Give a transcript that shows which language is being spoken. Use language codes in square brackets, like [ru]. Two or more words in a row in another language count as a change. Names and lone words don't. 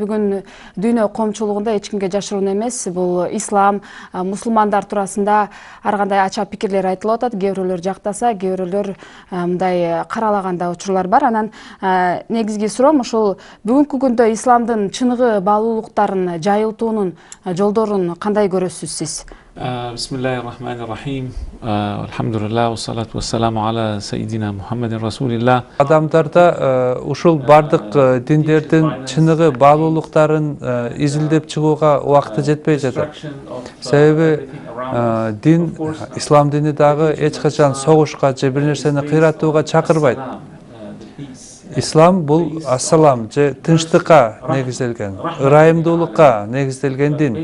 [ky] Бүгүн дүйнө коомчулугунда эч кимге жашыруун эмес, бул ислам, мусулмандар туурасында ар кандай ача пикирлер айтылып атат. Кээ бирөөлөр жактаса, кээ бирөөлөр мындай каралаганда учурлар бар. Анан негизги суроом ушул бүгүнкү күндө исламдын чыныгы баалуулуктарын жайылтуунун жолдорун кандай көрөсүз сиз? [ar] بسم الله الرحمن الرحيم. الحمد لله والصلاة والسلام على سيدنا محمد رسول الله. [ky] Адамдарда ушул бардык диндердин чыныгы баалуулуктарын изилдеп чыгууга убакыты жетпей жатат. Себеби дин, ислам дини дагы эч качан согушка же бир нерсени кыйратууга чакырбайт. Ислам бул ассалам же тынчтыкка негизделген, ырайымдуулукка негизделген дин.